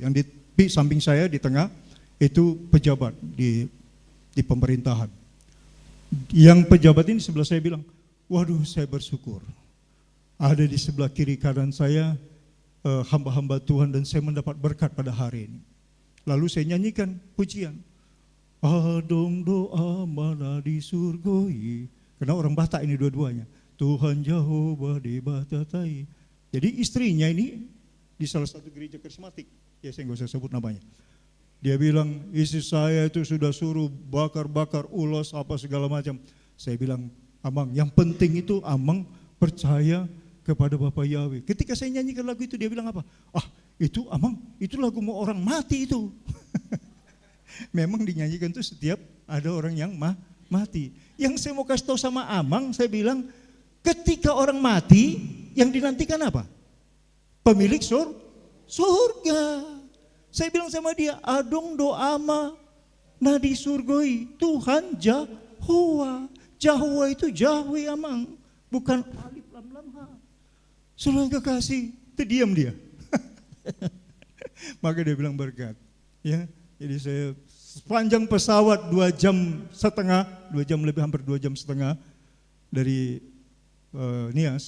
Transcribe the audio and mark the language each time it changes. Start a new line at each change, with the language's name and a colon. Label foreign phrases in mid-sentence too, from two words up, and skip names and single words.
Indonesian: Yang di samping saya, di tengah, itu pejabat di pemerintahan. Yang pejabat ini sebelah saya bilang, waduh, saya bersyukur. Ada di sebelah kiri kanan saya, hamba-hamba Tuhan, dan saya mendapat berkat pada hari ini. Lalu saya nyanyikan pujian.
Batak Toba: Adong doa mana di surgoi.
Indonesian: Karena orang Batak ini dua-duanya. Tuhan Jehovah dibatatai. Jadi istrinya ini di salah satu gereja karismatik. Ya saya nggak usah sebut namanya. Dia bilang, istri saya itu sudah suruh bakar-bakar ulos apa segala macam. Saya bilang, Amang, yang penting itu Amang percaya kepada Bapak Yahweh. Ketika saya nyanyikan lagu itu, dia bilang apa? Ah, itu Amang, itu lagu mau orang mati itu. Memang dinyanyikan itu setiap ada orang yang mati. Yang saya mau kasih tahu sama Amang, saya bilang, ketika orang mati, yang dinantikan apa? Pemilik surga. Saya bilang sama dia,
Batak Toba: adong doa ma nadi surgoi, Tuhan Jahowa.
Indonesian: Jahowa itu Yahweh Amang, bukan
Arabic: alif lam lam ha.
Indonesian: Saudara kekasih, terdiam dia. Maka dia bilang berkat. Ya, jadi saya sepanjang pesawat 2 jam setengah, 2 jam lebih, hampir 2 jam setengah dari Nias.